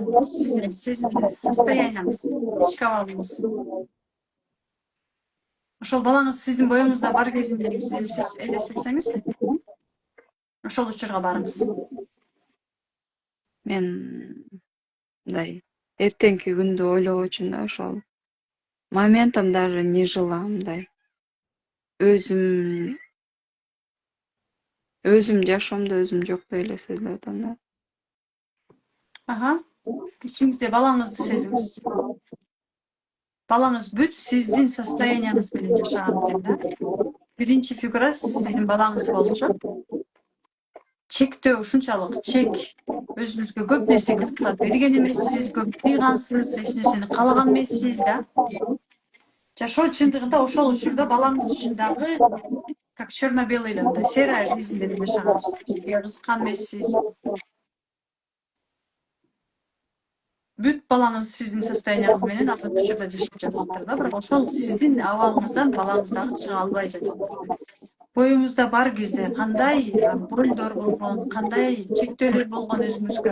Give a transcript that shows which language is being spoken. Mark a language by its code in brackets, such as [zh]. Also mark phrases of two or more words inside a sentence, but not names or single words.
[ky] Сиздин состоянияңыз, ички абалыңыз? Ошол балаңыз сиздин боюңузда бар кезинде элестетсеңиз, ошол учурга барыңыз. Мен мындай эртеңки күндү ойлобойчумун да, ошол [ru] моментом даже не жила, [ky] мындай. Өзүм жашоомдо өзүм жоктой эле сезилип атам да. Аха. Ичиңизде балаңызды сезиңиз. Балаңыз бүт сиздин состоянияңыз менен жашаган экен да. Биринчи фигура сиздин балаңыз болчу. Чектөө ушунчалык чек. Өзүңүзгө көп нерсеге уруксат берген эмессиз, көп кыйгансыз, эч нерсени каалаган эмессиз да. Жашоо чындыгында ошол учурда балаңыз үчүн дагы [ru] Как черно-белый мындай серая жизнь [ky] менен жашагансыз. Эчке кызыккан эмессиз. Бүт балаңыз сиздин состоянияңыз менен азыр учурда жашап жатыптыр да, бирок ошол сиздин абалыңыздан балаңыз дагы чыга албай жатат. Боюңузда бар кезде кандай болдор болгон, кандай чектөөлөр болгон өзүңүзгө?